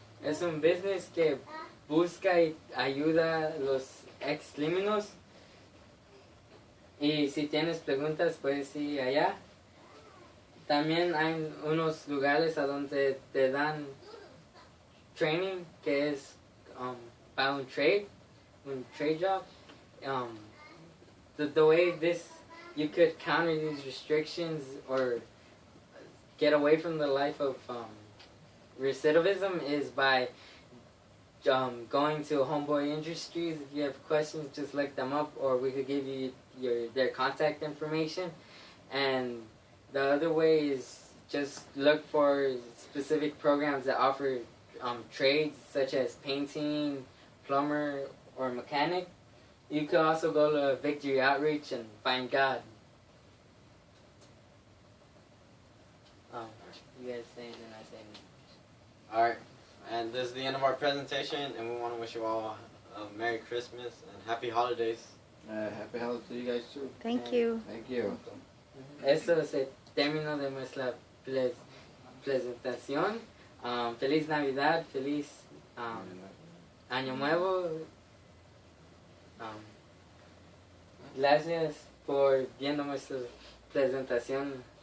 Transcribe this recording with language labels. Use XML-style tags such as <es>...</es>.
<es>Es un business que busca y ayuda a los ex crímenes. Y si tienes preguntas puedes ir allá. También hay unos lugares a donde te dan training que es para un trade job.</es> <en>The way you could counter these restrictions or get away from the life of recidivism is by going to Homeboy Industries. If you have questions, just look them up, or we could give you their contact information. And the other way is just look for specific programs that offer trades such as painting, plumber, or mechanic. You could also go to Victory Outreach and find God. You guys say anything, I say anything. Alright, and this is the end of our presentation, and we want to wish you all a Merry Christmas and Happy Holidays. Happy holidays to you guys too. Thank you. Thank you.</en> <es>Eso es el término de nuestra presentación. Feliz Navidad, feliz Año Nuevo. Gracias por viendo nuestra presentación.</es>